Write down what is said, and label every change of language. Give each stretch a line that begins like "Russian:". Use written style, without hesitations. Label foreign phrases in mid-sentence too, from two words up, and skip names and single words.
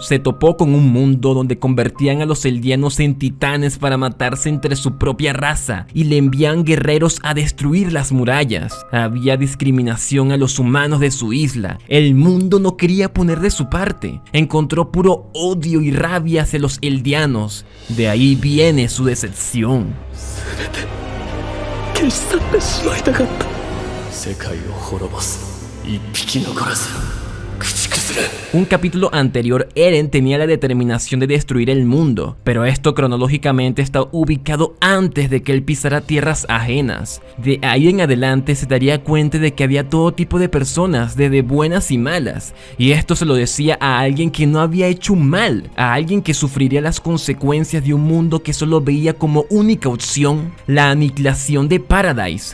Spanish: Se topó con un mundo donde convertían a los eldianos en titanes para matarse entre su propia raza y le envían guerreros a destruir las murallas. Había discriminación a los humanos de su isla. El mundo no quería poner de su parte. Encontró puro odio y rabia hacia los eldianos. De ahí viene su decepción.
Japanese: 消し去ってしまいたかった世界を滅ぼす一匹残らず駆逐するする。
Spanish: Un capítulo anterior, Eren tenía la determinación de destruir el mundo, pero esto cronológicamente está ubicado antes de que él pisara tierras ajenas. De ahí en adelante se daría cuenta de que había todo tipo de personas, desde buenas y malas, y esto se lo decía a alguien que no había hecho mal, a alguien que sufriría las consecuencias de un mundo que solo veía como única opción la aniquilación de Paradise.